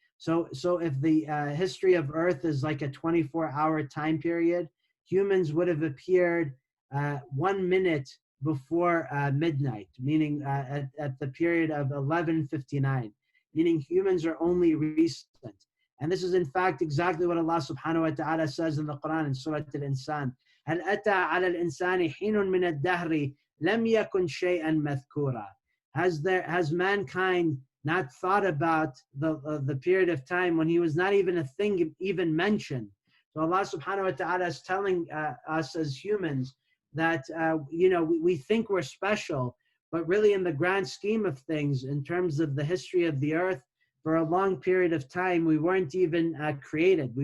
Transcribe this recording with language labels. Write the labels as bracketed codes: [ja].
[en] So if the history of Earth is like a 24-hour time period, humans would have appeared 1 minute before midnight, meaning at the period of 11:59, meaning humans are only recent. And this is in fact exactly what Allah subhanahu wa ta'ala says in the Qur'an in Surah Al-Insan. [ar] هل أتى على الإنسان حين من الدهر لم يكن شيئا مذكورا. [en] Has mankind not thought about the period of time when he was not even a thing even mentioned? So Allah subhanahu wa ta'ala is telling us as humans that we think we're special, but really in the grand scheme of things, in terms of the history of the earth, for a long period of time, we weren't even created.